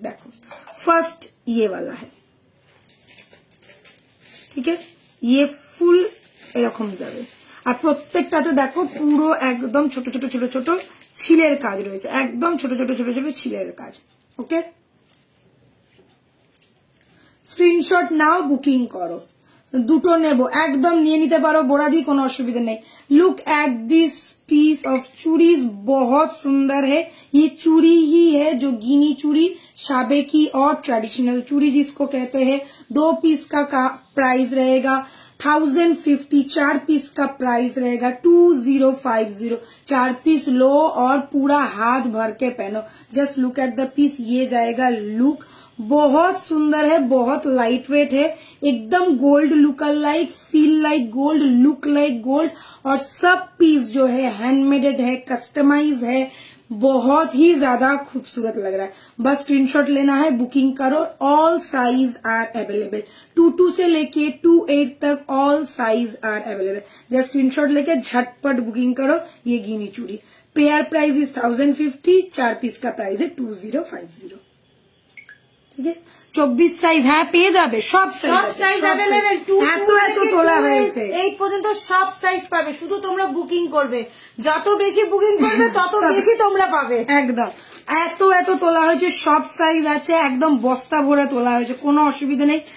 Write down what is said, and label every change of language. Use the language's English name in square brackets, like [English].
[Bangla] দেখো, ফার্স্ট [Hindi] ইয়ে वाला [Bangla] है, ঠিক আছে, ইয়ে ফুল এরকম যাবে, আর প্রত্যেকটাতে দেখো পুরো একদম ছোট ছোট ছোট ছোট ছিলের কাজ রয়েছে, একদম ছোট ছোট ছোট ছোট ছিলের কাজ। ওকে, স্ক্রিনশট নাও, বুকিং করো। দুটো নেব, একদম নিয়ে নিতে পারো बोरादी, কোনো অসুবিধা নেই। [English] look at this piece of chudis, [Hindi] बहुत सुंदर है। ये चूड़ी ही है जो गिनी चूड़ी, साबेकी और ट्रेडिशनल चूड़ी जिसको कहते हैं। 2 पीस का प्राइस रहेगा 1050, 4 पीस का प्राइस रहेगा 2050। 4 पीस लो और पूरा हाथ भर के पहनो। [English] just look at the piece, [Hindi] ये जाएगा लुक। बहुत सुंदर है, बहुत लाइट वेट है, एकदम gold look like, [English] Feel like gold, look like gold. [Hindi] और सब पीस जो है हैंडमेडेड है, कस्टमाइज है, बहुत ही ज्यादा खूबसूरत लग रहा है। बस स्क्रीनशॉट लेना है, बुकिंग करो। [English] all size are available, [Hindi] 22 से लेके 28 तक all size are available. Just screenshot लेके झटपट बुकिंग करो। ये गिनी चूड़ी, पेयर प्राइस इज 1050, 4 पीस का प्राइस है 2050। [Bangla] ঠিক আছে, 24 সাইজ হ্যাঁ পেয়ে যাবে, সব সাইজ अवेलेबल। এত এত তোলা হয়েছে, 8 পর্যন্ত সব সাইজ পাবে, শুধু তোমরা বুকিং করবে। যত বেশি বুকিং করবে তত বেশি তোমরা পাবে। একদম এত এত তোলা হয়েছে, সব সাইজ আছে, একদম বস্তা ভরে তোলা হয়েছে, কোনো অসুবিধা নেই।